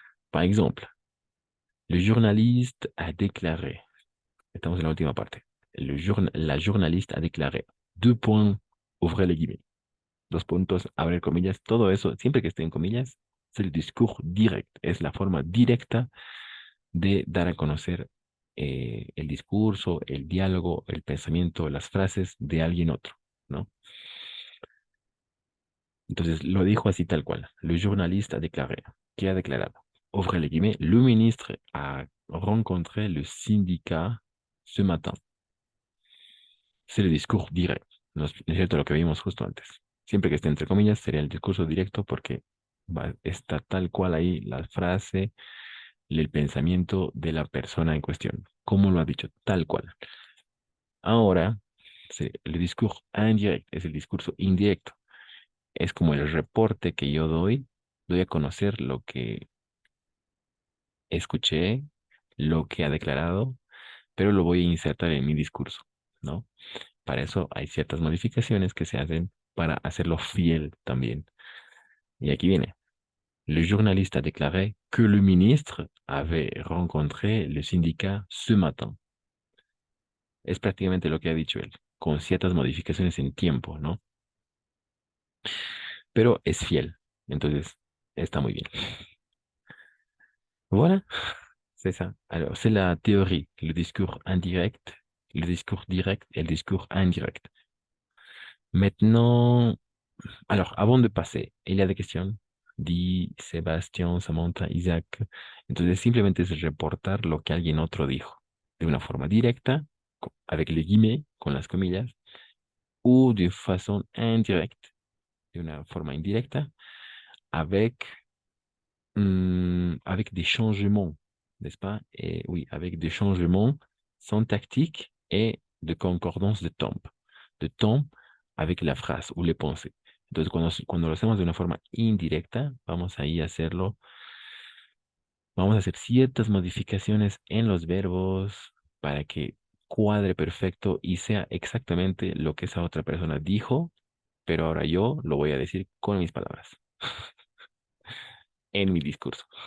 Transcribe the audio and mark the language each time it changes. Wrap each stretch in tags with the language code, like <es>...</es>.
<fr>Par exemple, le journaliste a déclaré,</fr> <es>estamos en la última parte,</es> <fr>la journaliste a déclaré, deux points, ouvrez les guillemets,</fr> <es>dos puntos, abrir comillas, todo eso, siempre que esté en comillas, es el discours direct, es la forma directa de dar a conocer el discurso, el diálogo, el pensamiento, las frases de alguien otro, ¿no? Entonces lo dijo así tal cual.</es> <fr>Le journaliste a déclaré.</fr> <es>¿Qué ha declarado?</es> <fr>Ouvrez les guillemets. Le ministre a rencontré le syndicat ce matin. C'est le discours direct.</fr> <es>¿No es cierto lo que vimos justo antes? Siempre que esté entre comillas sería el discurso directo porque está tal cual ahí la frase, el pensamiento de la persona en cuestión. ¿Cómo lo ha dicho? Tal cual. Ahora, el discurso indirect es el discurso indirecto. Es como el reporte que yo doy a conocer lo que escuché, lo que ha declarado, pero lo voy a insertar en mi discurso, ¿no? Para eso hay ciertas modificaciones que se hacen para hacerlo fiel también. Y aquí viene.</es> <fr>Le journaliste a déclaré que le ministre avait rencontré le syndicat ce matin.</fr> <es>Es prácticamente lo que ha dicho él, con ciertas modificaciones en tiempo, ¿no? Pero es fiel. Entonces, está muy bien.</es> <fr>Voilà, c'est ça. Alors, c'est la théorie, le discours indirect, le discours direct et le discours indirect. Maintenant, alors, avant de passer, il y a des questions.</fr> <es>Di, Sebastián, Samantha, Isaac. Entonces, simplemente es reportar lo que alguien otro dijo, de una forma directa,</es> <fr>avec les guillemets,</fr> <es>con las comillas,</es> <fr>ou de façon indirecte,</fr> <es>de una forma indirecta,</es> <fr>avec, avec des changements, n'est-ce pas? Et oui, avec des changements syntactiques et de concordance de temps avec la phrase ou les pensées.</fr> <es>Entonces, cuando lo hacemos de una forma indirecta, vamos ahí a hacerlo, vamos a hacer ciertas modificaciones en los verbos para que cuadre perfecto y sea exactamente lo que esa otra persona dijo, pero ahora yo lo voy a decir con mis palabras, en mi discurso.</es>